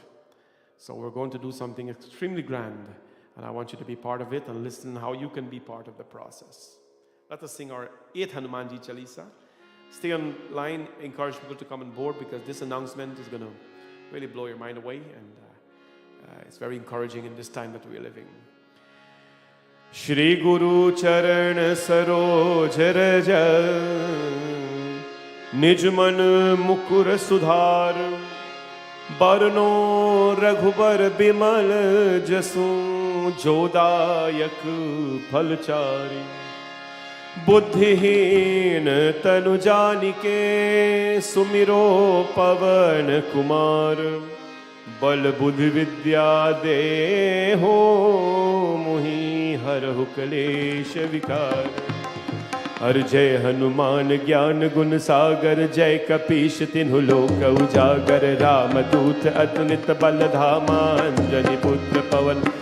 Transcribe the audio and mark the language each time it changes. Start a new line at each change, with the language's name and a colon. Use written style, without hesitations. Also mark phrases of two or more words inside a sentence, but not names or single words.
English: So we're going to do something extremely grand, and I want you to be part of it and listen how you can be part of the process. Let us sing our 8th Hanumanji Chalisa. Stay online, encourage people to come on board, because this announcement is going to really blow your mind away, and it's very encouraging in this time that we are living.
Awadhi: श्री गुरु चरण सरोज रज निज मन मुकुर सुधार बरनो रघुबर बिमल जसु जोदयक फलचारी बुद्धिहीन तनु जानिके सुमिरो पवन कुमार बल बुद्धि विद्या दे हो मुहि हरहु कलेश विकार हर जय हनुमान ज्ञान गुण सागर जय कपीश तिन्हु लोक उजागर रामदूत अतुलित बल धामा अंजनी पुत्र पवन